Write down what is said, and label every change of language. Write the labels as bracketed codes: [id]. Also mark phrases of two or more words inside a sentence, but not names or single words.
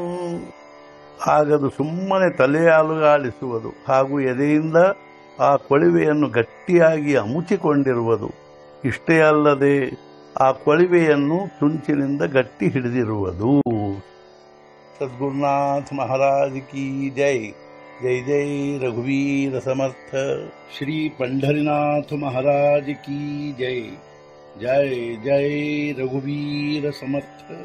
[kn] ಆಗದು ಸುಮ್ಮನೆ ತಲೆ ಅಲುಗಾಡಿಸುವುದು ಹಾಗೂ ಎದೆಯಿಂದ ಆ ಕೊಳವೆಯನ್ನು ಗಟ್ಟಿಯಾಗಿ ಅಮುಚಿಕೊಂಡಿರುವುದು. ಇಷ್ಟೇ ಅಲ್ಲದೆ ಆ ಕೊಳವೆಯನ್ನು ಚುಂಚಿನಿಂದ ಗಟ್ಟಿ ಹಿಡಿದಿರುವುದು. [hi] सद्गुरुनाथ महाराज की जय. जय जय रघुवीर समर्थ. श्री पंढरीनाथ महाराज की जय. जय जय रघुवीर समर्थ.